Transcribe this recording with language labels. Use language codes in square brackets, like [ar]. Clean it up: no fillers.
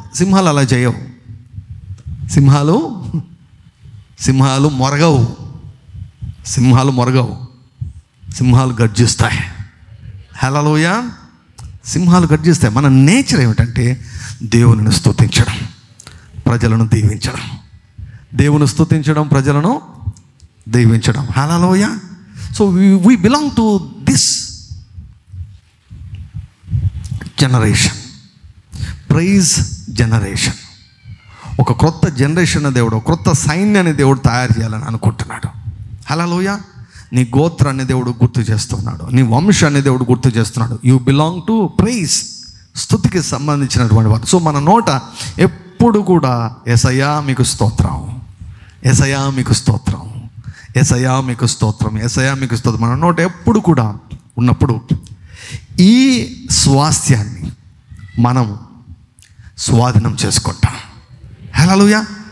[te] సింహాలు అలా చేయవు. సింహాలు మొరగవు. సింహాలు గర్జిస్తాయి. హల్లెలూయా. సింహాలు గర్జిస్తాయి. మన నేచర్ ఏమిటంటే దేవునిని స్తుతించడం, ప్రజలను దీవించడం. దేవుని స్తుతించడం, ప్రజలను దీవించడం. హల్లెలూయా. [en] So we belong to this generation, praise generation. [te] ఒక క్రొత్త జనరేషన్ దేవుడు, క్రొత్త సైన్యాన్ని దేవుడు తయారు చేయాలని అనుకుంటున్నాడు. హల్లెలూయా. నీ గోత్రాన్ని దేవుడు గుర్తు చేస్తున్నాడు, నీ వంశాన్ని దేవుడు గుర్తు చేస్తున్నాడు. [en] you belong to praise, [te] స్తుతికి సంబంధించినటువంటి వారు. సో మన నోట ఎప్పుడు కూడా యేసయ్యా మీకు స్తోత్రం, యేసయ్యా మీకు స్తోత్రం, యేసయ్యా మీకు స్తోత్రం, యేసయ్యా మీకు స్తోత్రం మన నోట ఎప్పుడు కూడా ఉన్నప్పుడు ఈ స్వాస్థ్యాన్ని మనం స్వాధీనం చేసుకుంటాం. హల్లెలూయా.